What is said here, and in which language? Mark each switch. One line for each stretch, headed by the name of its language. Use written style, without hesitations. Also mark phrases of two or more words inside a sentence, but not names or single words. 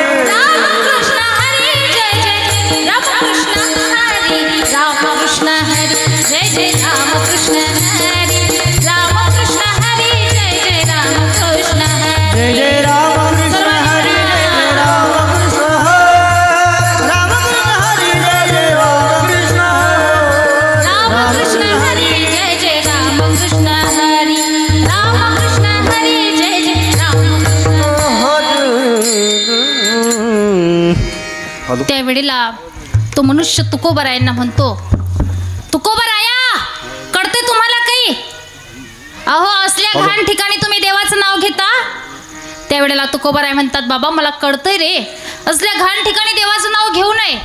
Marathi: रामकृष्ण हरी जय जय रामकृष्ण हरी, रामकृष्ण हरी जय जय रामकृष्ण हरी, रामकृष्ण हरी जय जय रामकृष्ण हरी. जय जय रामकृष्ण हरी, जय जय रामकृष्ण हरी, रामकृष्ण हरी जय जय रामकृष्ण हरी. रामकृष्ण हरी जय जय रामकृष्ण हरी, रामकृष्ण हरी जय जय रामकृष्ण. त्यावेळेला तो मनुष्य तुकोबारायांना म्हणतो, तुकोबाराया, कळते तुम्हाला काही? अहो, असल्या घाण ठिकाणी तुम्ही देवाचं नाव घेता? त्यावेळेला तुकोबाराय म्हणतात, बाबा मला कळतंय रे, असल्या घाण ठिकाणी देवाचं नाव घेऊ नये.